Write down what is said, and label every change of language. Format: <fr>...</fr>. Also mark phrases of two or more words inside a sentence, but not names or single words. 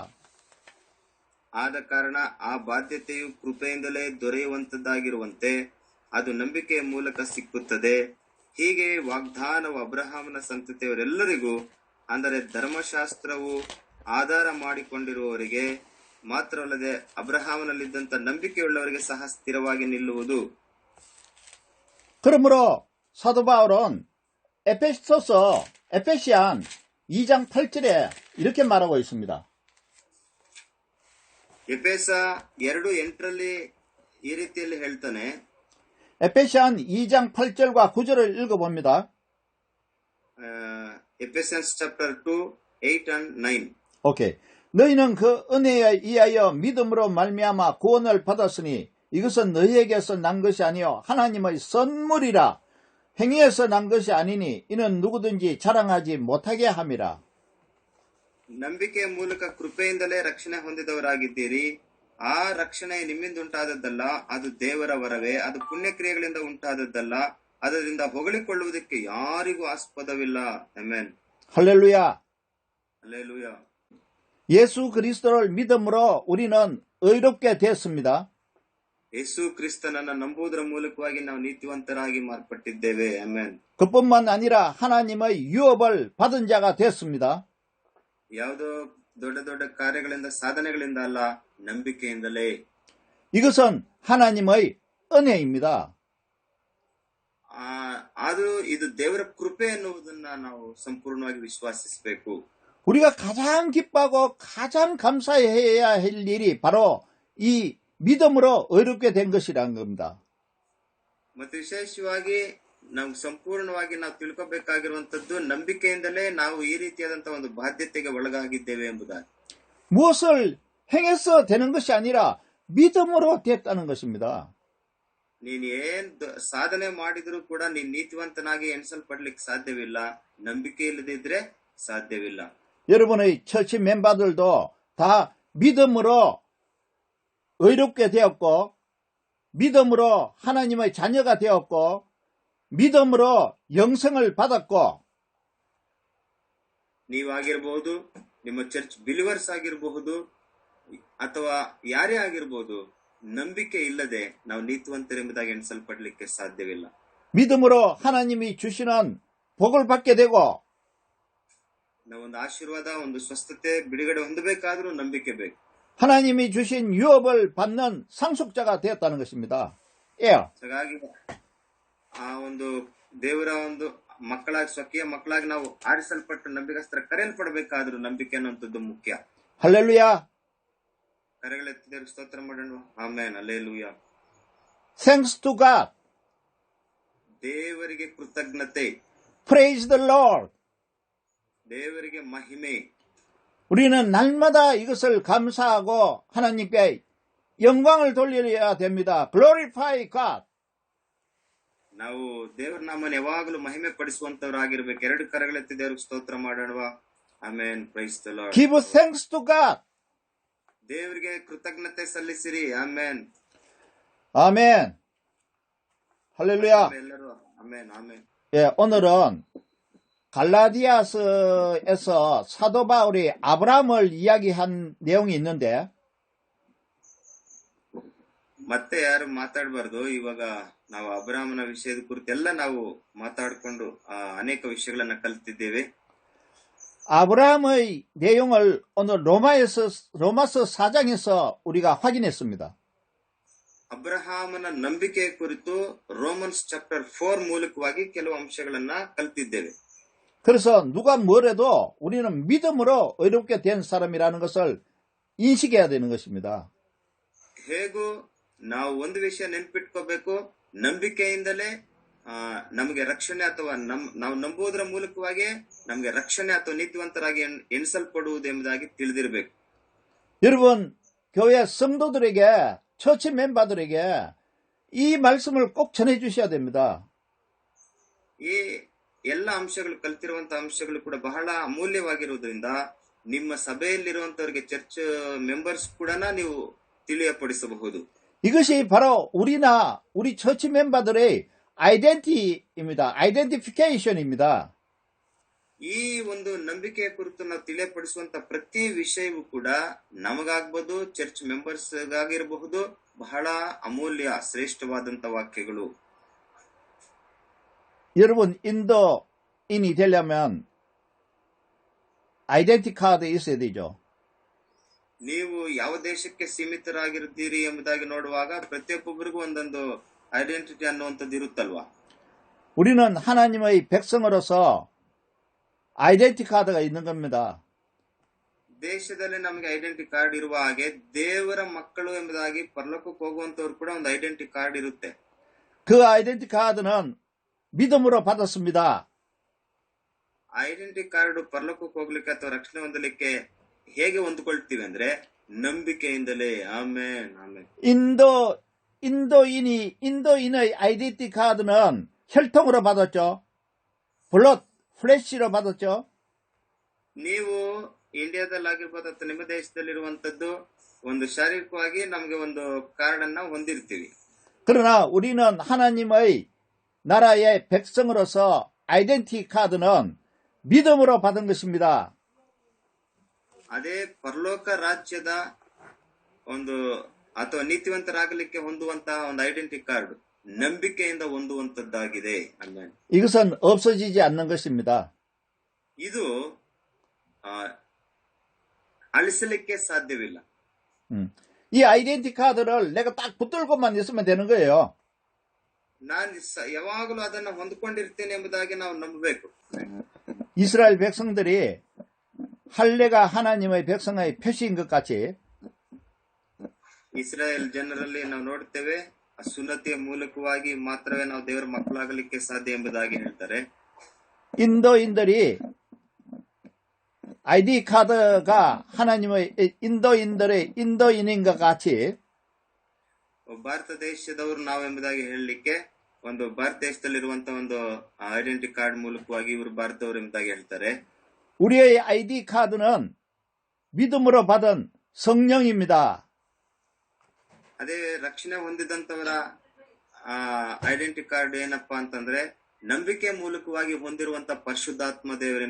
<kn>ಆದ ಕಾರಣ ಆ ಬಾಧ್ಯತೆಯು ಕೃಪೆಯಿಂದಲೇ ದೊರೆಯುವಂತದ್ದಾಗಿರುವಂತೆ ಅದು ನಂಬಿಕೆಯ ಮೂಲಕ ಸಿಕ್ಕುತ್ತದೆ. ಹೀಗೆ ವಾಗ್ದಾನವು ಅಬ್ರಹಾಮನ ಸಂತತಿಯವರೆಲ್ಲರಿಗೂ, ಅಂದರೆ ಧರ್ಮಶಾಸ್ತ್ರವು ಆಧಾರ ಮಾಡಿಕೊಂಡಿರುವವರಿಗೆ ಮಾತ್ರವಲ್ಲದೆ ಅಬ್ರಹಾಮನಲ್ಲಿದ್ದಂತ ನಂಬಿಕೆಯುಳ್ಳವರಿಗೆ ಸಹ ಸ್ಥಿರವಾಗಿ ನಿಲ್ಲುವುದು.</kn> <ko>그러므로 사도 바울은 에페시안 2장 8절에 이렇게 말하고 있습니다.</ko> <kn>ಎಫೆಸ 2:8ರಲ್ಲಿ ಈ ರೀತಿಯಲ್ಲಿ ಹೇಳ್ತಾನೆ.</kn> <ko>에페시안 2장 8절과 9절을 읽어봅니다.</ko> <en>Ephesians chapter 2, 8 and 9.</en> <ko>오케이. 너희는 그 은혜에 의하여 믿음으로 말미암아 구원을 받았으니 이것은 너희에게서 난 것이 아니요 하나님의 선물이라. 행위에서 난 것이 아니니 이는 누구든지 자랑하지 못하게 함이라.</ko> <kn>ನಂಬಿಕೆಯ ಮೂಲಕ ಕೃಪೆಯಿಂದಲೇ ರಕ್ಷಣೆ ಹೊಂದಿದವರಾಗಿದ್ದೀರಿ. ಆ ರಕ್ಷಣೆ ನಿಮ್ಮಿಂದ ಉಂಟಾದದ್ದಲ್ಲ, ಅದು ದೇವರ ವರವೇ. ಅದು ಪುಣ್ಯಕ್ರಿಯೆಗಳಿಂದ ಉಂಟಾದದ್ದಲ್ಲ, ಅದರಿಂದ ಹೊಗಳಿಕೊಳ್ಳುವುದಕ್ಕೆ ಯಾರಿಗೂ ಆಸ್ಪದವಿಲ್ಲ. ಆಮೆನ್.</kn> <ko>할렐루야. 할렐루야. 예수 그리스도를 믿음으로 우리는 의롭게 되었습니다.</ko> <kn>ಯೇಸು ಕ್ರಿಸ್ತನನ್ನ ನಂಬುವುದರ ಮೂಲಕವಾಗಿ ನಾವು ನೀತಿವಂತರಾಗಿ ಮಾರ್ಪಟ್ಟಿದ್ದೇವೆ. ಆಮೆನ್.</kn> <ko>그뿐만 아니라 하나님의 유업을 받은 자가 됐습니다.</ko> <kn>ಯಾವುದೋ ದೊಡ್ಡ ದೊಡ್ಡ ಕಾರ್ಯಗಳಿಂದ ಸಾಧನೆಗಳಿಂದ ಅಲ್ಲ, ನಂಬಿಕೆಯಿಂದಲೇ.</kn> <ko>이것은 하나님의 은혜입니다.</ko> <kn>ಅದು ಇದು ದೇವರ ಕೃಪೆ ಎನ್ನುವುದನ್ನ ನಾವು ಸಂಪೂರ್ಣವಾಗಿ ವಿಶ್ವಾಸಿಸಬೇಕು.</kn> <ko>우리가 가장 기뻐하고 가장 감사해야 할 일이 바로 이 믿음으로 의롭게 된 것이라는 겁니다.</ko> <kn>ಮತ್ತು ವಿಶೇಷವಾಗಿ ನಾವು ಸಂಪೂರ್ಣವಾಗಿ ನಾವು ತಿಳ್ಕೋಬೇಕಾಗಿರುವಂತದ್ದು ನಂಬಿಕೆಯಿಂದಲೇ ನಾವು ಈ ರೀತಿಯಾದಂತಹ ಒಂದು ಬಾಧ್ಯತೆಗೆ ಒಳಗಾಗಿದ್ದೇವೆ ಎಂಬುದಾಗಿ.</kn> <ko>무엇을 행해서 되는 것이 아니라 믿음으로 됐다는 것입니다.</ko> <kn>ನೀನ್ ಏನ್ ಸಾಧನೆ ಮಾಡಿದ್ರು ಕೂಡ ನೀನ್ ನೀತಿವಂತನಾಗಿ ಎಣಿಸಲ್ಪಡ್ಲಿಕ್ಕೆ ಸಾಧ್ಯವಿಲ್ಲ. ನಂಬಿಕೆ ಇಲ್ಲದಿದ್ರೆ ಸಾಧ್ಯವಿಲ್ಲ.</kn> <ko>여러분의</ko> <en>church members</en> <ko>다 믿음으로 의롭게 되었고 믿음으로 하나님의 자녀가 되었고 믿음으로 영생을 받았고</ko> <kn>ನೀವಾಗಿರಬಹುದು, ನಿಮ್ಮ</kn> <en>church believers</en> <kn>ಆಗಿರಬಹುದು, ಅಥವಾ ಯಾರೇ ಆಗಿರಬಹುದು, ನಂಬಿಕೆ ಇಲ್ಲದೆ ನಾವು ನೀತಿವಂತರೆಂಬುದಾಗಿ ಎಣಿಸಲ್ಪಡ್ಲಿಕ್ಕೆ ಸಾಧ್ಯವಿಲ್ಲ.</kn> <ko>믿음으로 하나님이 주시는 복을 받게 되고</ko> <kn>ನಾವೊಂದು ಆಶೀರ್ವಾದ, ಒಂದು ಸ್ವಸ್ಥತೆ, ಬಿಡುಗಡೆ ಹೊಂದಬೇಕಾದ್ರೂ ನಂಬಿಕೆ ಬೇಕು.</kn> <ko>하나님이 주신 유업을 받는 상속자가 되었다는 것입니다.</ko> <kn>ಹಾಗಾಗಿ ಆ ಒಂದು ದೇವರ ಒಂದು ಮಕ್ಕಳಾಗಿ, ಸ್ವಕೀಯ ಮಕ್ಕಳಾಗಿ ನಾವು ಆರಿಸಲ್ಪಟ್ಟು ನಂಬಿಕಸ್ತರ ಕರೆಯಲ್ಪಡಬೇಕಾದ್ರೂ ನಂಬಿಕೆ ಅನ್ನುವಂಥದ್ದು ಮುಖ್ಯ.</kn> <ko>할렐루야.</ko> <kn>ಕರೆಗಳೆತ್ತಿದವರಿಗೆ ಸ್ತೋತ್ರ ಮಾಡೋಣ. ಆಮೆನ್. ಹಲ್ಲೆಲೂಯಾ.</kn> <en>Thanks to God.</en> <kn>ದೇವರಿಗೆ ಕೃತಜ್ಞತೆ.</kn> <en>Praise the Lord.</en> <kn>ದೇವರಿಗೆ ಮಹಿಮೆ.</kn> <ko>우리는 날마다 이것을 감사하고 하나님께 영광을 돌려야 됩니다.</ko> <en>Glorify God.</en> <kn>ನಾವು ದೇವರ ನಾಮನ ಯಾವಾಗಲೂ ಮಹಿಮೆ ಪಡಿಸುವಂತವರಾಗಿರ್ಬೇಕು. ಎರಡು ಕರೆಗಳೆತ್ತಿ ದೇವರಿಗೆ ಸ್ತೋತ್ರ ಮಾಡೋಣ.</kn> <en>ಆಮೆನ್. Praise the Lord. Give thanks to God.</en> <kn>ದೇವರಿಗೆ ಕೃತಜ್ಞತೆ ಸಲ್ಲಿಸಿರಿ. ಆಮೆನ್.</kn> <ko>아멘. 할렐루야.</ko> <kn>ಎಲ್ಲರೂ ಆಮೆನ್. ಆಮೆನ್.</kn> <ko>예, 오늘은 갈라디아서에서 사도 바울이 아브라함을 이야기한 내용이 있는데</ko> <kn>ಮತ್ತೆ ಯಾರು ಮಾತಾಡಬಾರ್ದು. ಇವಾಗ ನಾವು ಅಬ್ರಾಹ್ಮನ ವಿಷಯದ ಕುರಿತೆಲ್ಲ ನಾವು ಮಾತಾಡಿಕೊಂಡು ಅನೇಕ ವಿಷಯಗಳನ್ನ ಕಲಿತಿದ್ದೇವೆ.</kn> <ko>아브라함의 내용을 오늘 로마서 4장에서 우리가 확인했습니다.</ko> <kn>ಅಬ್ರಹಾಮನ ನಂಬಿಕೆಯ ಕುರಿತು</kn> <en>Romans chapter</en> <kn>4 ಮೂಲಕವಾಗಿ ಕೆಲವು ಅಂಶಗಳನ್ನ ಕಲಿತಿದ್ದೇವೆ.</kn> <ko>그래서 누가 뭐래도 우리는 믿음으로 의롭게 된 사람이라는 것을 인식해야 되는 것입니다.</ko> <kn>ಹೇಗೂ ನಾವು ಒಂದು ವಿಷಯ ನೆನ್ಪಿಟ್ಕೋಬೇಕು, ನಂಬಿಕೆಯಿಂದಲೇ ನಮಗೆ ರಕ್ಷಣೆ ಅಥವಾ ನಾವು ನಂಬುವುದರ ಮೂಲಕವಾಗಿ ನಮಗೆ ರಕ್ಷಣೆ ಅಥವಾ ನೀತಿವಂತರಾಗಿ ಎಣಿಸಲ್ಪಡುವುದು ಎಂಬುದಾಗಿ ತಿಳಿದಿರಬೇಕು.</kn> <ko>여러분 교회 성도들에게</ko> <en>church members</en> <ko>이 말씀을 꼭 전해 주셔야 됩니다.</ko> <kn>ಈ ಎಲ್ಲ ಅಂಶಗಳು, ಕಲ್ತಿರುವಂತಹ ಅಂಶಗಳು ಕೂಡ ಬಹಳ ಅಮೂಲ್ಯವಾಗಿರುವುದರಿಂದ ನಿಮ್ಮ ಸಭೆಯಲ್ಲಿರುವಂತವರಿಗೆ,</kn> <en>church members</en> <kn>ಕೂಡ ನೀವು ತಿಳಿಯಪಡಿಸಬಹುದು.</kn> <ko>이것이 바로 우리나 우리</ko> <en>church members</en> <ko>아이덴티입니다. 아이덴티피케이션입니다.</ko> <kn>ಈ ಒಂದು ನಂಬಿಕೆಯ ಕುರಿತು ನಾವು ತಿಳಿಯಪಡಿಸುವಂತ ಪ್ರತಿ ವಿಷಯವೂ ಕೂಡ ನಮಗಾಗ್ಬೋದು,</kn> <en>church members</en> <kn>ಗಾಗಿರಬಹುದು, ಬಹಳ ಅಮೂಲ್ಯ ಶ್ರೇಷ್ಠವಾದಂತ ವಾಕ್ಯಗಳು.</kn> <ko>여러분, 인도인이 되려면</ko> <en>identity card</en> <ko>있어야 되죠.</ko> <kn>ನೀವು ಯಾವ ದೇಶಕ್ಕೆ ಸೀಮಿತರಾಗಿರುತ್ತೀರಿ ಎಂಬುದಾಗಿ ನೋಡುವಾಗ ಪ್ರತಿಯೊಬ್ಬರಿಗೂ ಒಂದೊಂದು ಐಡೆಂಟಿಟಿ ಅನ್ನುವಂಥದ್ದು ಇರುತ್ತಲ್ವಾ.</kn> <ko>우리는 하나님의 백성으로서</ko> <en>identity card</en> <ko>있는 겁니다.</ko> <kn>ದೇಶದಲ್ಲಿ ನಮಗೆ</kn> <en>identity card</en> <kn>ಇರುವ ಹಾಗೆ ದೇವರ ಮಕ್ಕಳು ಎಂಬುದಾಗಿ ಪರಲೋಕಕ್ಕೆ ಹೋಗುವಂತವ್ರು ಕೂಡ ಒಂದು</kn> <en>identity card</en> <kn>ಇರುತ್ತೆ.</kn> <ko>그</ko> <en>identity card</en> <ko>믿음으로 받았습니다.</ko> <en>identity card</en> <kn>ಪರಲೋಕಕ್ಕೆ ಹೋಗ್ಲಿಕ್ಕೆ ಅಥವಾ ರಕ್ಷಣೆ ಹೊಂದಲಿಕ್ಕೆ ಹೇಗೆ ಹೊಂದ್ಕೊಳ್ತೀವಿ ಅಂದ್ರೆ ನಂಬಿಕೆಯಿಂದಲೇ. ಆಮೇನ್ ಆಮೇನ್.</kn> <ko>인도인의</ko> <en>identity card</en> <ko>혈통으로 받았죠.</ko> <en>blood, flesh</en> <ko>받았죠.</ko> <kn>ನೀವು ಇಂಡಿಯಾದಲ್ಲಾಗಿರ್ಬೋದು ಅಥವಾ ನಿಮ್ಮ ದೇಶದಲ್ಲಿರುವಂತದ್ದು ಒಂದು ಶಾರೀರಿಕವಾಗಿ ನಮಗೆ ಒಂದು ಕಾರ್ಡ್ ಅನ್ನ ಹೊಂದಿರ್ತೀವಿ.</kn> <ko>그러나 우리는 하나님의 나라의 백성으로서</ko> <en>identity card</en> <ko>믿음으로 받은 것입니다.</ko> <kn>ಅದೇ ಪರಲೋಕ ರಾಜ್ಯದ ಒಂದು ಅಥವಾ ನೀತಿವಂತರಾಗಲಿಕ್ಕೆ ಹೊಂದುವಂತಹ ಒಂದು</kn> <en>identity card</en> <kn>ನಂಬಿಕೆಯಿಂದ ಹೊಂದುವಂತದ್ದಾಗಿದೆ.</kn> <ko>이것은 없어지지 않는 것입니다.</ko> <kn>ಇದು ಅಳಿಸಲಿಕ್ಕೆ ಸಾಧ್ಯವಿಲ್ಲ.</kn> <ko>이</ko> <en>identity card</en> <ko>내가 딱 붙들고만 있으면 되는 거예요.</ko> <kn>ನಾನು ಯಾವಾಗಲೂ ಅದನ್ನ ಹೊಂದ್ಕೊಂಡಿರ್ತೇನೆ ಎಂಬುದಾಗಿ ನಾವು ನಂಬಬೇಕು.</kn> <ko>이스라엘 백성들이 할례가 하나님의 백성의 표시인 것 같이</ko> <kn>ಇಸ್ರಾಯೇಲ್ ಜನರಲ್ಲಿ ನಾವು ನೋಡ್ತೇವೆ ಸುನ್ನತಿಯ ಮೂಲಕವಾಗಿ ಮಾತ್ರವೇ ನಾವು ದೇವರ ಮಕ್ಕಳಾಗಲಿಕ್ಕೆ ಸಾಧ್ಯ ಎಂಬುದಾಗಿ ಹೇಳ್ತಾರೆ.</kn> <ko>인도인들이</ko> <en>ID card</en> <ko>하나님의 인도인들의 인도인인 것 같이</ko> <kn>ಭಾರತ ದೇಶದವರು ನಾವು ಎಂಬುದಾಗಿ ಹೇಳಲಿಕ್ಕೆ ಒಂದು ಭಾರತ ದೇಶದಲ್ಲಿರುವಂತಹ ಒಂದು</kn> <en>identity card</en> <kn>ಮೂಲಕವಾಗಿ ಇವರು ಭಾರತದವರು ಎಂಬುದಾಗಿ ಹೇಳ್ತಾರೆ.</kn> <ko>우리의</ko> <en>ID card</en> <ko>믿음으로 받은 성령입니다.</ko> <kn>ಅದೇ ರಕ್ಷಣೆ ಹೊಂದಿದಂತವರ</kn> <en>identity card</en> <kn>ಏನಪ್ಪಾ ಅಂತಂದ್ರೆ ನಂಬಿಕೆ ಮೂಲಕವಾಗಿ ಹೊಂದಿರುವಂತ ಪರಿಶುದ್ಧಾತ್ಮ ದೇವರನ್ನ.</kn>